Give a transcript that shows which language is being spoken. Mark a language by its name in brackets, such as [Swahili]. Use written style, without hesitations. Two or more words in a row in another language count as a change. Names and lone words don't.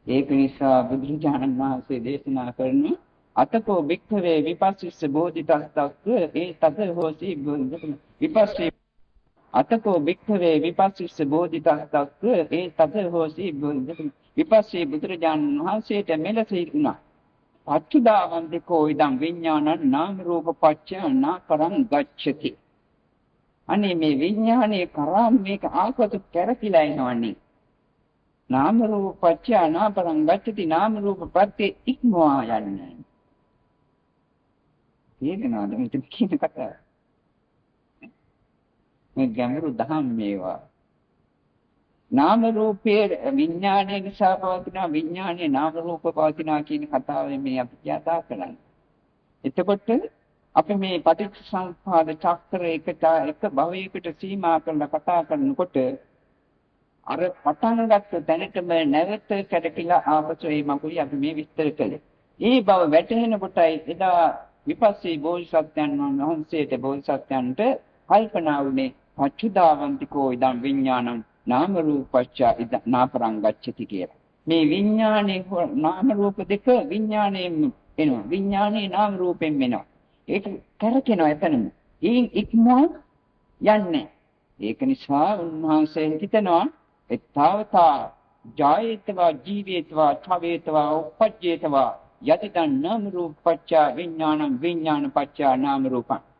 [Sinhala] ඒක නිසා බුදුරජාණන් වහන්සේ දේශනා කරන [Pali] අතකෝ භික්ඛවේ විපස්සිස්ස බෝධිසත්ත්ව ඒ තද හෝසි විපස්සී අතකෝ භික්ඛවේ විපස්සිස්ස බෝධිසත්ත්ව ඒ තද හෝසි විපස්සී [Sinhala] බුදුරජාණන් වහන්සේට මෙලෙස හිතුණා. [Pali] අච්චුදාවන්තිකෝ ඉදං විඥානං නාම රූප පච්චය නාකරං ගච්ඡති. [Sinhala] අනේ මේ විඥානයේ කරා මේක ආපසු කැරකිලා එනවන්නේ. නාම රූප පච්චය නාකරං ගච්ඡති නාම රූප ප්‍රත්‍ය ඉක්මවා යන්නේ. තේරෙනවද මේ කියන කතාව? මේ ගැඹුරු දහම් මේවා. නාම රූපයේ විඥානයේ නිසා පවතින විඥානයේ නාම රූප පවතිනවා කියන කතාවෙන් මේ අපි කතා කරන්නේ. එතකොට අපි මේ පටිච්චසමුප්පාද චක්‍රයකට එක භවයකට සීමා කරලා කතා කරනකොට අර පටන් ගත්ත තැනටම නැවත කැටකිලා ආපසු ඒ මගුලි අපි මේ විස්තර කළේ. ඒ බව වැටහෙන කොටයි එදා විපස්සී බෝධිසත්වයන් වහන්සේට බෝධිසත්වයන්ට කල්පනා වුණේ [Pali] අච්චුදාවන්තිකෝ ඉදං විඥානං නාම රූපච්ච නාපරං ගච්ඡති [Sinhala] කියලා. මේ විඥානේ නාම රූප දෙක විඥාණයෙන් එනවා. විඥානේ නාම රූපයෙන් එනවා. ඒක කරකිනවා එතනම. ඊයින් ඉක්මවා යන්නේ. ඒක නිසා උන්වහන්සේ හිතනවා [Pali] එතාවතා ජායේතවා ජීවේතවා ඡවේතවා උපජ්ජේතවා යතිදන් නාම රූපච්ච විඥානං විඥාන පච්ච නාම රූපං.